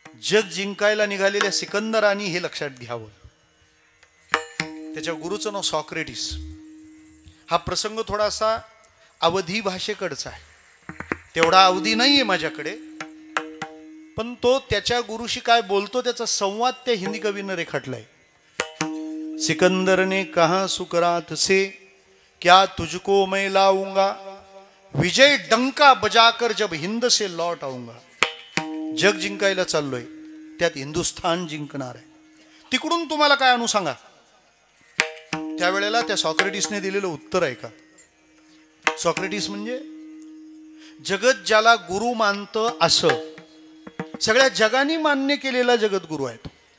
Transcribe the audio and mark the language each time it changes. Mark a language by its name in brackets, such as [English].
[Marathi] जग जिंकायला निघालेल्या सिकंदराने हे लक्षात घ्यावं, त्याच्या गुरुचं नाव सॉक्रेटिस. हा प्रसंग थोडासा अवधी भाषेकडचा आहे, तेवढा अवधी नाहीये माझ्याकडे, पण तो त्याच्या गुरुशी काय बोलतो त्याचा संवाद त्या हिंदी कवीनं रेखाटलाय. [Hindi] सिकंदर ने कहा सुकरात से क्या तुझको मैं लाऊंगा, विजय डंका बजाकर जब हिंद से लौट आऊंगा. [Marathi] जग जिंकायला चाललोय, त्यात हिंदुस्थान जिंकणार आहे. तिकडून तुम्हाला काय आणू सांगा. त्यावेळेला त्या सॉक्रेटिसने दिलेलं उत्तर आहे का. सॉक्रेटिस म्हणजे जगत ज्याला गुरु मानतं असं सगळ्या जगाने मान्य केलेला जगद्गुरु आहे तो.